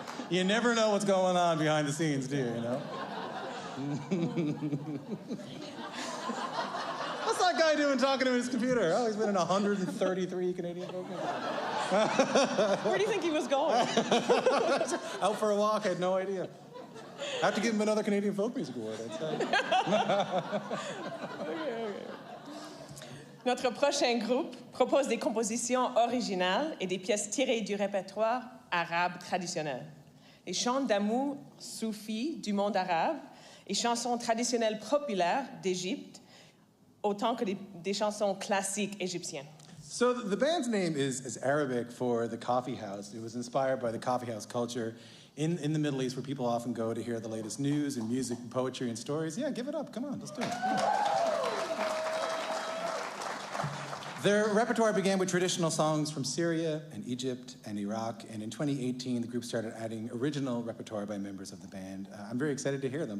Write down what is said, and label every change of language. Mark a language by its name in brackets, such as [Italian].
[English] You never know what's going on behind the scenes, do you, you know? What's that guy doing talking to his computer? Oh, he's been in 133 Canadian Folk Music Awards. Where do you think he was going? Out for a walk, I had no idea. I have to give him another Canadian Folk Music Award, I'd say. Okay. [French] Notre prochain groupe propose des compositions originales et des pièces tirées du répertoire arabe traditionnel. les chants d'amour soufis du monde arabe et chansons traditionnelles populaires d'Égypte, autant que des chansons classiques égyptiennes. [English] So the band's name is Arabic for the coffee house. It was inspired by the coffee house culture in the Middle East, where people often go to hear the latest news and music and poetry and stories. Yeah, give it up. Come on, let's do it. Their repertoire began with traditional songs from Syria and Egypt and Iraq, and in 2018, the group started adding original repertoire by members of the band. I'm very excited to hear them.